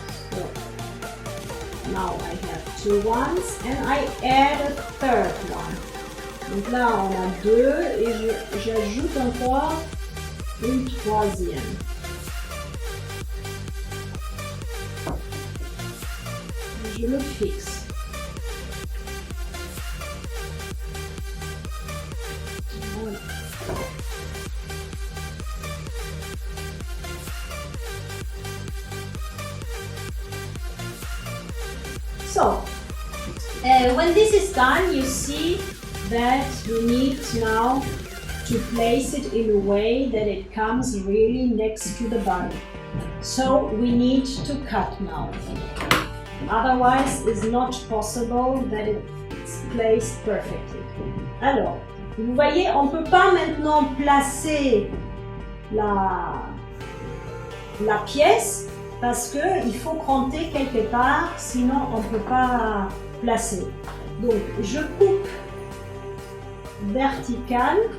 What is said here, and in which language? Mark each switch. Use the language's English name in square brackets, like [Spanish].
[English] So now I have 2 ones and I add a third one. [French] Donc là on a 2 et j'ajoute encore une troisième. Je le fixe. Voilà. [English] So, when this is done, you see that you need now to place it in a way that it comes really next to the body. So we need to cut now. Otherwise, it's not possible that it's placed perfectly. [French] Alors, vous voyez, on ne peut pas maintenant placer la pièce parce qu'il faut cranter quelque part, sinon on ne peut pas placer. Donc, je coupe vertical.